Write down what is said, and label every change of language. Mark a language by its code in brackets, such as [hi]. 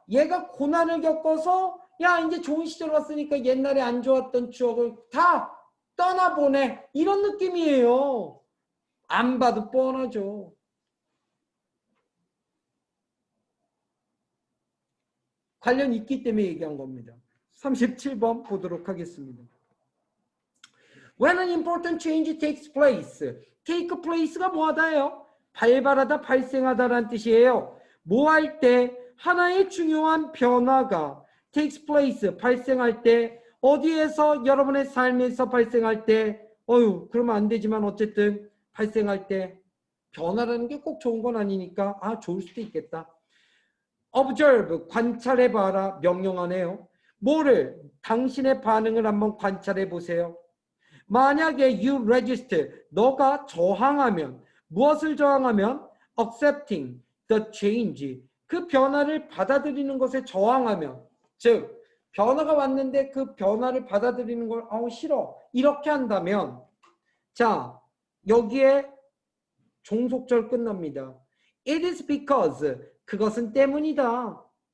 [ko] 얘가 고난을 겪어서 야 이제 좋은 시절 왔으니까 옛날에 안 좋았던 추억을 다 떠나보내 이런 느낌이에요. 안 봐도 뻔하죠. 관련 있기 때문에 얘기한 겁니다. 37번 보도록 하겠습니다. [en] When an important change takes place. [ko] take place가 뭐하다예요? 발발하다, 발생하다라는 뜻이에요. 뭐 할 때 하나의 중요한 변화가 [en] takes place, [ko] 발생할 때 어디에서 여러분의 삶에서 발생할 때 그러면 안 되지만 어쨌든 발생할 때 변화라는 게 꼭 좋은 건 아니니까 좋을 수도 있겠다. observe, 관찰해봐라 명령하네요. 뭐를? 당신의 반응을 한번 관찰해보세요. 만약에 [en] you register, [ko] 너가 저항하면 무엇을 저항하면? [en] accepting the change, [ko] 그 변화를 받아들이는 것에 저항하면 즉 변화가 왔는데 그 변화를 받아들이는 걸 싫어 이렇게 한다면 자 여기에 종속절 끝납니다. [en] It is because, [ko] 그것은 때문이다.